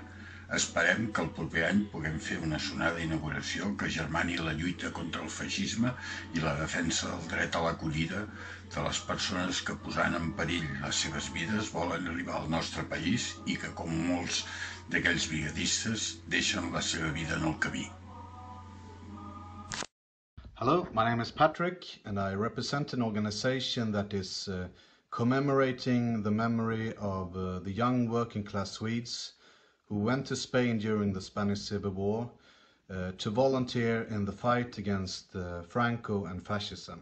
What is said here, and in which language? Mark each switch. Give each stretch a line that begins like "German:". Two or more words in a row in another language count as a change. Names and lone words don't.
Catalan: Esperem que el proper any puguem fer una sonada inauguració que germani la lluita contra el feixisme i la defensa del dret a l'acollida de les persones que, posant en perill les seves vides, volen arribar al nostre país i que, com molts d'aquells brigadistes, deixen la seva vida en el camí.
English: Hello, my name is Patrick and I represent an organization that is commemorating the memory of the young working class Swedes who went to Spain during the Spanish Civil War to volunteer in the fight against Franco and fascism.